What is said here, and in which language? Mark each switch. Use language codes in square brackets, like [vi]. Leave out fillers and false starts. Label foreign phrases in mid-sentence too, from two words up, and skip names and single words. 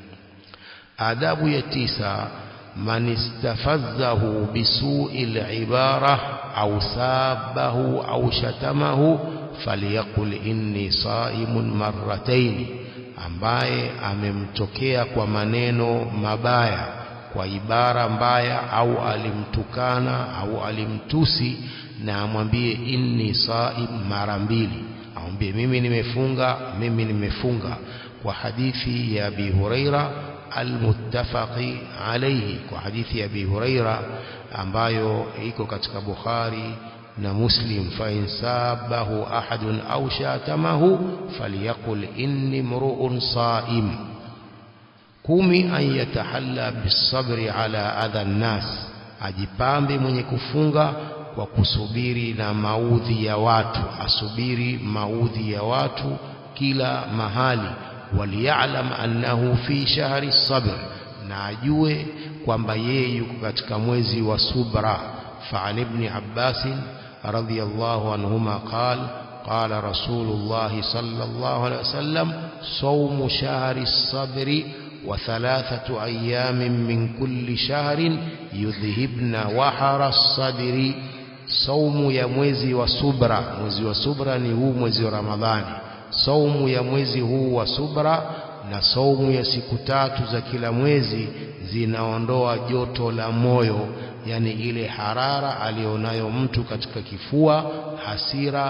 [sw] Adabu ya tisa, [ar] من استفزه بسوء العبارة أو سبه أو شتمه فليقل إني صائم مرتين, [sw] ambaye amemtokea kwa maneno mabaya, kwa ibara mbaya, au alimtukana au alimtusi, na amwambie [ar] إني صائم [sw] mara mbili, amwambie mimi nimefunga. Kwa hadithi ya Abi Huraira [ar] المتفق عليه, [sw] kwa hadithi ya Abi Huraira ambayo iko katika Bukhari na Muslim, [ar] فإن سبه أحد أو شتمه فليقل إني امرؤ صائم. [sw] Kumi, [ar] أن يتحلى بالصبر على أذى الناس, [sw] ajipambe mwenye kufunga kwa kusubiri na maudhi ya watu, asubiri maudhi ya watu kila mahali. [ar] وليعلم أنه في شهر الصبر, [sw] na ajue kwamba yeye yuko katika mwezi wa subra. [ar] فعن ابن عباس رضي الله عنهما قال رسول الله صلى الله عليه وسلم صوم شهر الصبر و3 أيام من كل شهر يذهبن وحر الصدر. [sw] Saumu ya mwezi wa subra. Mwezi wa subra ni huu mwezi wa Ramadhani. Saumu ya mwezi huu wa subra na saumu ya siku 3 za kila mwezi zinaondoa joto la moyo, yani ile harara alionayo mtu katika kifua, hasira.